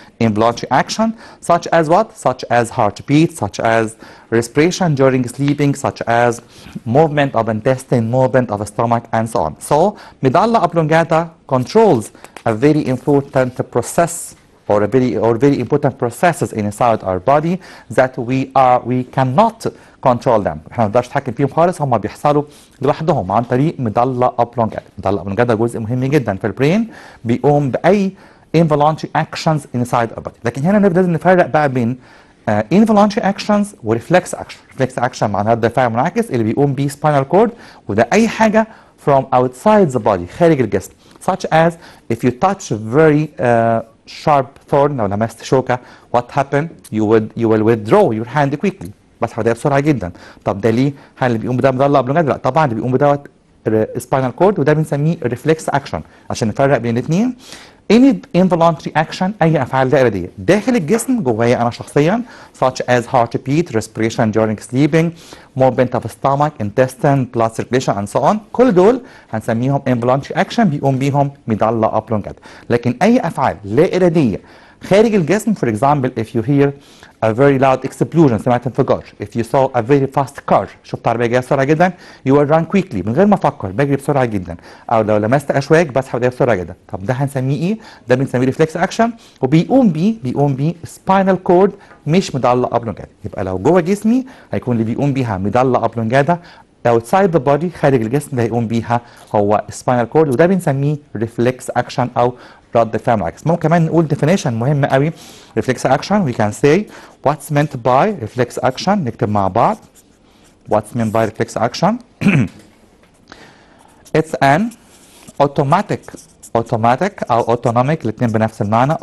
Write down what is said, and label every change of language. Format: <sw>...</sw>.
<en>Involuntary action such as what? Such as heartbeat, such as respiration during sleeping, such as movement of intestine, movement of stomach and so on. So medulla oblongata controls a very important process or very important processes inside our body that we cannot control them.</en> <ar>احنا ما نقدرش نتحكم فيهم خالص، هم بيحصلوا لوحدهم عن طريق medulla oblongata. medulla oblongata جزء مهم جدا في البرين بيقوم باي involuntary actions</ar> <en>inside our body.</en> <ar>لكن هنا لازم نفرق بقى بين involuntary actions و reflex action. reflex action معناها الدفاع المنعكس اللي بيقوم بيه spinal cord، وده اي حاجه</ar> <en>from outside the body</en> <ar>خارج الجسم.</ar> <en>such as if you touch very sharp thorn،</en> <ar>لو لمست شوكه</ar> <en>what happen you will withdraw your hand quickly.</en> <ar>بسحب ده بسرعه جدا. طب ده ليه؟ هل اللي بيقوم بده medulla oblongata؟ لا طبعا اللي بيقوم بدوت spinal cord، وده بنسميه reflex action عشان نفرق بين الاثنين.</ar> <en>any involuntary action</en> <ar>أي أفعال لا إرادية داخل الجسم جوايا أنا شخصيا</ar> <en>such as heartbeat, respiration during sleeping, movement of stomach, intestine, blood circulation and so on.</en> <ar>كل دول هنسميهم involuntary action بيقوم بيهم medulla oblongata. لكن أي أفعال لا إرادية خارج الجسم</ar> <en>for example if you hear a very loud explosion</en> <ar>سمعت انفجار</ar> <en>if you saw a very fast car</en> <ar>شفت عربية جاية بسرعة جدا</ar> <en>you will run quickly</en> <ar>من غير ما أفكر بجري بسرعة جدا أو لو لمست أشواك بسحب ده بسرعة جدا. طب ده هنسميه إيه؟ ده بنسميه ريفلكس أكشن وبيقوم بيه spinal cord مش medulla oblongata. يبقى لو جوه جسمي هيكون اللي بيقوم بيها medulla oblongata</ar> <en>outside the body</en> <ar>خارج الجسم اللي هيقوم بيها هو spinal cord وده بنسميه ريفلكس أكشن أو رد فعل معاكس. ممكن كمان نقول definition مهم قوي reflex action.</ar> <en>we can say what's meant by reflex action.</en> <ar>نكتب مع بعض</ar> <en>what's meant by reflex action. it's an automatic</en> <ar>أو autonomic الاثنين بنفس المعنى.</ar>